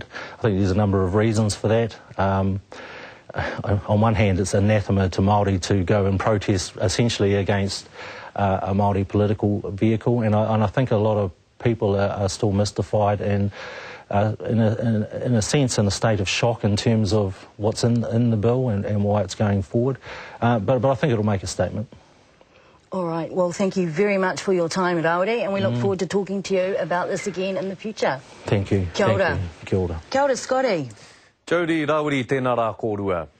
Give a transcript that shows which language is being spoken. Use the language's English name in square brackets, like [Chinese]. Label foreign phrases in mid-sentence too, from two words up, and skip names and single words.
[English] I think there's a number of reasons for that. On one hand, it's anathema to Māori to go and protest essentially against a Māori political vehicle, and I think a lot of people are still mystified and in a sense in a state of shock in terms of what's in the bill and why it's going forward. But I think it'll make a statement. All right. Well, thank you very much for your time, Rawiri, and we look forward to talking to you about this again in the future. Thank you. [Māori] Kia ora. [English] Thank you. [Māori] Kia ora. Kia ora, Scotty. Jody Rawiri tēnā rā kōrua.